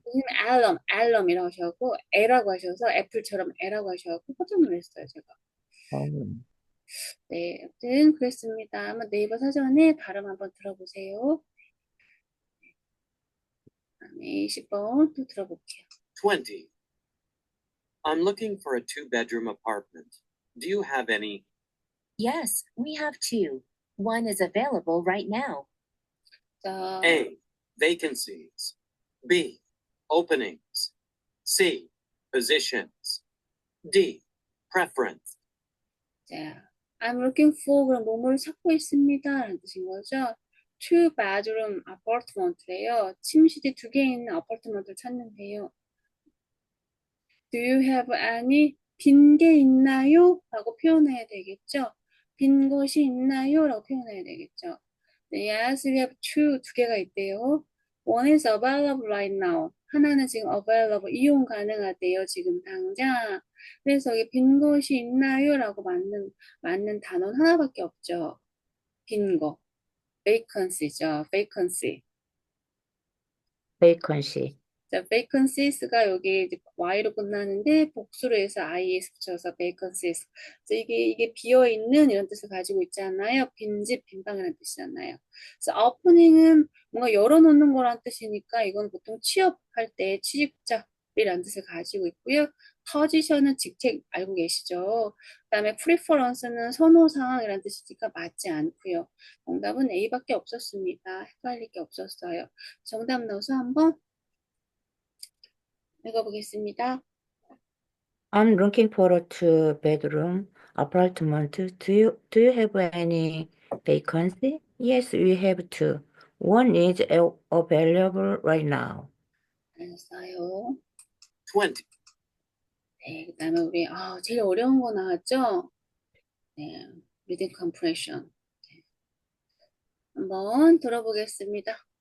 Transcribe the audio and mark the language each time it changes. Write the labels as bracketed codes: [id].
[ko] 교수님 앨럼이라고 하셔갖고 애라고 하셔서 애플처럼 애라고 하셔갖고 깜짝 놀랐어요. 제가. 네, 아무튼 그랬습니다. 한번 네이버 사전에 발음 한번 들어보세요. 다음에 20번 또 들어볼게요. 20. [en] I'm looking for a 2-bedroom apartment. Do you have any? Yes, we have two. One is available right now. [ko] 자, [en] A. Vacancies. B. Openings. C. Positions. D. Preference. [ko] 자, [en] I'm looking for [ko] 그럼 뭐뭐를 찾고 있습니다. 라는 뜻인 거죠. [en] Two bedroom apartment [ko] 래요. 침실이 2개 있는 아파트먼트를 찾는데요. [en] Do you have any [ko] 빈 게 있나요? 라고 표현해야 되겠죠. 빈 곳이 있나요? 라고 표현해야 되겠죠. 네, [en] yes, we have [ko] 두 개가 있대요. [en] One is available right now. [ko] 하나는 지금 available, 이용 가능하대요. 지금 당장. 그래서 이게 빈 곳이 있나요? 라고 맞는 단어는 하나밖에 없죠. 빈 거. vacancy죠. vacancy. vacancy. 자, vacancies,가 여기 이제 y로 끝나는데 복수로 해서 is 붙여서 vacancies. 그래서 이게 비어 있는 이런 뜻을 가지고 있잖아요. 빈집, 빈방이라는 뜻이잖아요. 그래서 opening은 뭔가 열어놓는 거란 뜻이니까 이건 보통 취업할 때 취직자이라는 뜻을 가지고 있고요. position은 직책 알고 계시죠? 그다음에 preference는 선호 상황이라는 뜻이니까 맞지 않고요. 정답은 A밖에 없었습니다. 헷갈릴 게 없었어요. 정답 넣어서 한번 읽어보겠습니다. [en] I'm looking for a two-bedroom apartment. Do you have any vacancy? Yes, we have two. One is available right now. [ko] 알았어요. 20. 네, 그 다음에 우리 제일 어려운 거 나왔죠? [en] 네, reading comprehension. [ko] 네, 한번 들어보겠습니다.